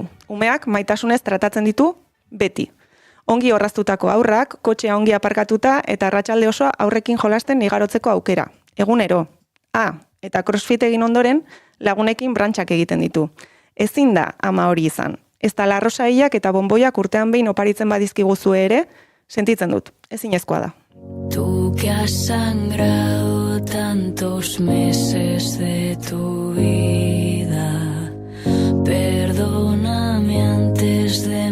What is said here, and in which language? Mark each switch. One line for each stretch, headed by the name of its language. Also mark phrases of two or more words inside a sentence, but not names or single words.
Basque: Umeak maitasunez tratatzen ditu beti. Ongi orraztutako aurrak, kotxea ongi aparkatuta eta arratsalde osoa aurrekin jolasten igarotzeko aukera. Egunero. Eta crossfit egin ondoren lagunekin brantxak egiten ditu. Ezin da ama hori izan. Ez da larrosaiak eta bonboiak urtean behin oparitzen badizkiguzue ere, sentitzen dut. Ezinezkoa da.
Spanish: Tú que has sangrado tantos meses de tu vida, perdóname antes